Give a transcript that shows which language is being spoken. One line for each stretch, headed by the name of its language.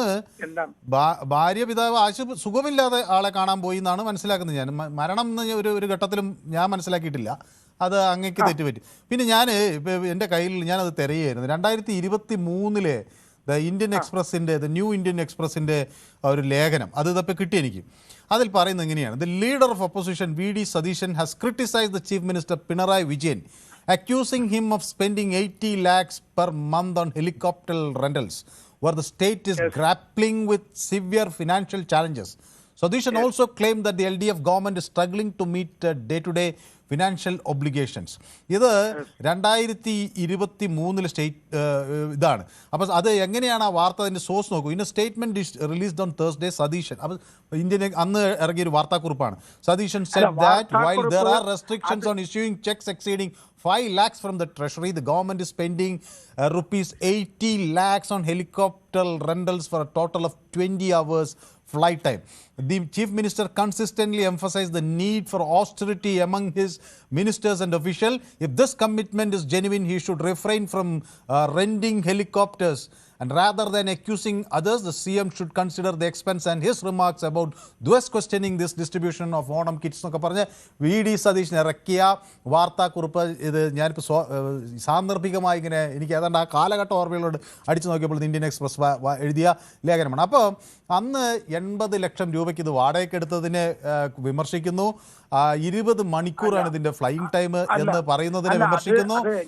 Malayalam: ഒന്ന്, ഭാര്യ പിതാവ് സുഖമില്ലാതെ ആളെ കാണാൻ പോയി എന്നാണ് മനസ്സിലാക്കുന്നത്. ഞാൻ മരണം എന്ന് ഒരു ഘട്ടത്തിലും ഞാൻ മനസ്സിലാക്കിയിട്ടില്ല. അത് അങ്ങേക്ക് തെറ്റുപറ്റി. പിന്നെ ഞാൻ എൻ്റെ കയ്യിൽ ഞാനത് തിരയായിരുന്നു. 2023 ദ ഇന്ത്യൻ എക്സ്പ്രസിൻ്റെ ന്യൂ ഇന്ത്യൻ എക്സ്പ്രസിൻ്റെ ഒരു ലേഖനം അത് ഇതപ്പോൾ കിട്ടി എനിക്ക്. അതിൽ പറയുന്നത് ഇങ്ങനെയാണ്:
English: The leader of opposition VD Sadishan has criticized the Chief Minister Pinarayi Vijayan, accusing him of spending 80 lakhs per month on helicopter rentals, where the state is grappling with severe financial challenges. Sadishan also claimed that the LDF government is struggling to meet day-to-day financial obligations.
Malayalam: ഇത് 2023 state ഇതാണ്. അപ്പോൾ അത് എങ്ങനെയാണ് ആ വാർത്ത, അതിൻ്റെ source നോക്കൂ.
English: in a statement released on Thursday,
Malayalam: Satheesan, അപ്പോൾ ഇന്ത്യൻ അന്ന് ഇറങ്ങിയൊരു വാർത്താക്കുറിപ്പാണ്.
English: Satheesan said that while there are restrictions on issuing checks exceeding 5 lakhs from the treasury, the government is spending rupees 80 lakhs on helicopter rentals for a total of 20 hours flight time. The Chief Minister consistently emphasized the need for austerity among his ministers and officials. If this commitment is genuine, he should refrain from renting helicopters. And rather than accusing others, the CM should consider the expense. And his remarks about thus questioning this distribution of Onam kits
Malayalam: എന്നൊക്കെ പറഞ്ഞ് VD Satheesan ഇറക്കിയ വാർത്താക്കുറിപ്പ്. ഇത് ഞാനിപ്പോൾ സാന്ദർഭികമായി ഇങ്ങനെ എനിക്ക് ഏതാണ്ട് ആ കാലഘട്ട ഓർമ്മകളോട് അടിച്ചു നോക്കിയപ്പോൾ ഇന്ത്യൻ എക്സ്പ്രസ് എഴുതിയ ലേഖനമാണ്. അപ്പോൾ അന്ന് 80 ലക്ഷം രൂപയ്ക്ക് ഇത് വാടകയ്ക്ക് എടുത്തതിനെ വിമർശിക്കുന്നു. 20 മണിക്കൂറാണ് ഇതിൻ്റെ ഫ്ലൈയിങ് ടൈം എന്ന് പറയുന്നതിനെ വിമർശിക്കുന്നു.